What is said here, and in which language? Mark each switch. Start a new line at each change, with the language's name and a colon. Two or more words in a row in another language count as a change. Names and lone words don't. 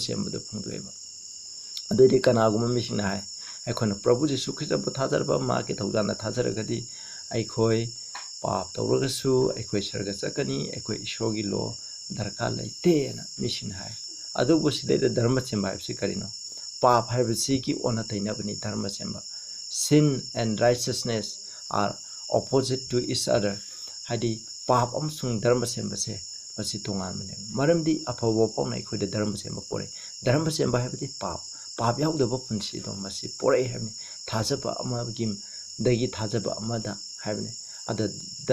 Manipuri: ꯆꯦꯟꯕꯗꯨ ꯐꯪꯗꯣꯛꯑꯦꯕ ꯑꯗꯨꯗꯤ ꯀꯅꯥꯒꯨꯝꯕ ꯃꯤꯁꯤꯡꯅ ꯍꯥꯏ ꯑꯩꯈꯣꯏꯅ ꯄ꯭ꯔꯚꯨ ꯖꯤꯁꯨ ꯈ꯭ꯔꯤꯁꯇꯕꯨ ꯊꯥꯖꯔꯕ ꯃꯍꯥꯛꯀꯤ ꯊꯧꯖꯥꯜꯅ ꯊꯥꯖꯔꯒꯗꯤ ꯑꯩꯈꯣꯏ ꯄꯥꯞ ꯇꯧꯔꯒꯁꯨ ꯑꯩꯈꯣꯏ ꯁꯔꯒ ꯆꯠꯀꯅꯤ ꯑꯩꯈꯣꯏ ꯏꯁꯣꯔꯒꯤ ꯂꯣ ꯗꯔꯀꯥꯔ ꯂꯩꯇꯦꯅ ꯃꯤꯁꯤꯡꯅ ꯍꯥꯏ ꯑꯗꯨꯕꯨ ꯁꯤꯗꯩꯗ ꯙꯔꯃ ꯆꯦꯟꯕ ꯍꯥꯏꯕꯁꯤ ꯀꯔꯤꯅꯣ ꯄꯥꯞ ꯍꯥꯏꯕꯁꯤꯒꯤ ꯑꯣꯟꯅ ꯇꯩꯅꯕꯅꯤ ꯙꯔꯃ ꯆꯦꯟꯕ
English: sin and righteousness are opposite to each other
Manipuri: ꯍꯥꯏꯗꯤ ꯄꯥꯞ ꯑꯃꯁꯨꯡ ꯙꯔꯃ ꯆꯦꯟꯕꯁꯦ ꯃꯁꯤ ꯇꯣꯉꯥꯟꯕꯅꯦ ꯃꯔꯝꯗꯤ ꯑꯐꯕ ꯋꯥꯐꯥꯎꯅ ꯑꯩꯈꯣꯏꯗ ꯙꯔꯃ ꯆꯦꯟꯕ ꯄꯣꯔꯛꯏ ꯙꯔꯃ ꯆꯦꯟꯕ ꯍꯥꯏꯕꯗꯤ ꯄꯥꯞ ꯌꯥꯎꯗꯕ ꯄꯨꯟꯁꯤꯗꯣ ꯃꯁꯤ ꯄꯣꯔꯛꯏ ꯍꯥꯏꯕꯅꯤ ꯊꯥꯖꯕ ꯑꯃꯗꯒꯤ ꯊꯥꯖꯕ ꯑꯃꯗ ꯍꯥꯏꯕꯅꯤ ꯑꯗ ꯗ